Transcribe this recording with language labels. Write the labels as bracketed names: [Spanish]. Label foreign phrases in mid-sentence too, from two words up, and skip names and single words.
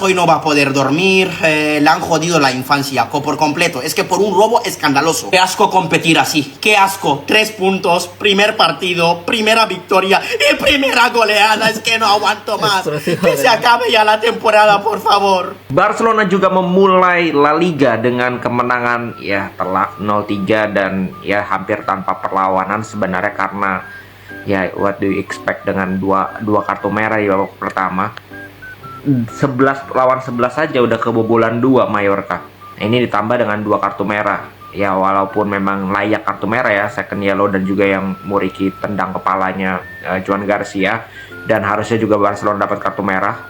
[Spanish] Hoy no va a poder dormir. Le han jodido la infancia por completo. Es que por un robo escandaloso. Qué asco competir así. Qué asco. 3 puntos, primer partido, primera victoria y primera goleada. Es que no aguanto más. Que se acabe ya la temporada, por favor. [Indonesian] Barcelona juga memulai La Liga dengan kemenangan ya telak 0-3 dan ya hampir tanpa perlawanan sebenarnya karena ya [English] what do you expect [Indonesian] dengan dua kartu merah di babak pertama. 11 lawan 11 saja udah kebobolan 2 Mallorca. Ini ditambah dengan 2 kartu merah. Ya walaupun memang layak kartu merah ya, [English] second yellow [Indonesian] dan juga yang Muriqi tendang kepalanya Joan Garcia, dan harusnya juga Barcelona dapat kartu merah.